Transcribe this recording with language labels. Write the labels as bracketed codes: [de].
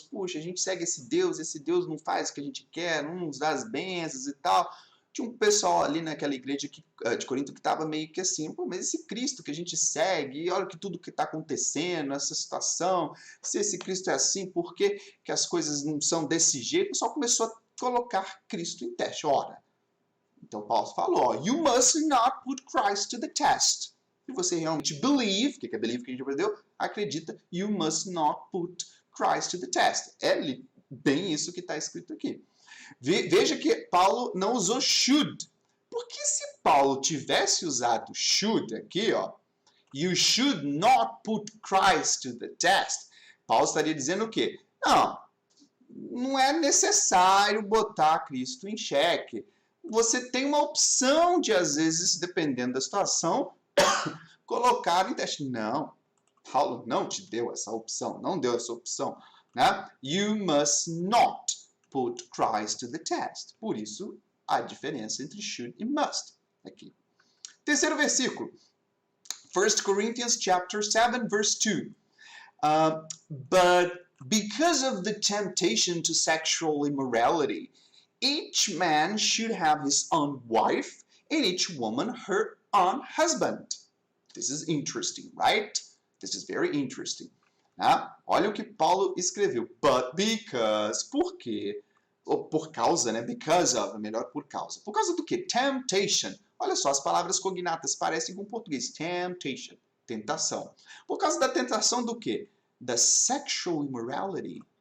[pt] Puxa, a gente segue esse Deus não faz o que a gente quer, não nos dá as bênçãos e tal. Tinha um pessoal ali naquela igreja de Corinto que estava meio que assim, pô, mas esse Cristo que a gente segue, e olha que tudo que está acontecendo, essa situação, se esse Cristo é assim, por que as coisas não são desse jeito? O pessoal começou a colocar Cristo em teste. Ora, então Paulo falou, [en] You must not put Christ to the test. [pt] Se você realmente believe, o que é believe que a gente aprendeu? Acredita, [en] You must not put Christ to the test. [pt] É bem isso que está escrito aqui. Veja que Paulo não usou should. Porque se Paulo tivesse usado should aqui, [en] You should not put Christ to the test, [pt] Paulo estaria dizendo o quê? Não é necessário botar Cristo em xeque. Você tem uma opção de, às vezes, dependendo da situação, colocar em teste. Não, Paulo não te deu essa opção, não deu essa opção. Né? [en] You must not put Christ to the test. [pt] Por isso, a diferença entre should e must aqui. Terceiro versículo. [en] 1 Corinthians chapter 7, verse 2. But because of the temptation to sexual immorality, each man should have his own wife, and each woman her own husband. This is interesting, right? This is very interesting. [pt] Olha o que Paulo escreveu. [en] But because, [pt] por quê? Ou por causa, né? [en] Because of, [pt] melhor por causa. Por causa do quê? Temptation. Olha só, as palavras cognatas parecem com o português. Temptation, tentação. Por causa da tentação do quê? Da [en] sexual immorality.